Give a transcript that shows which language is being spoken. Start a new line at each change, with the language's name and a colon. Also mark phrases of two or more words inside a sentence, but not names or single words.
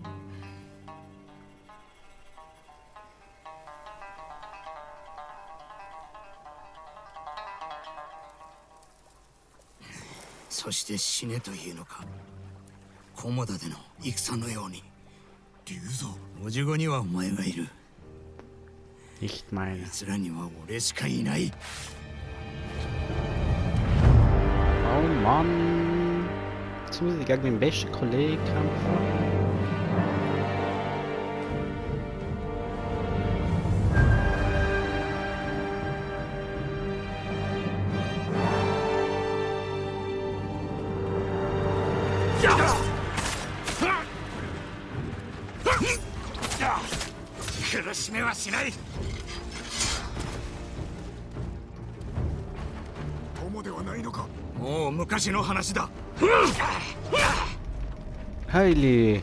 Japanese: そして死ねというのか。菰田での戦のように。龍蔵。叔父子にはお前がいる。
German: Nicht meine.
Japanese: あいつらには俺しかいない。
German: Oh Mann. Jetzt muss ich gegen meinen besten Kollegen kämpfen. Ja!
Japanese: 苦しめはしない。友ではないのか。もう昔の話だ。
German: Heili.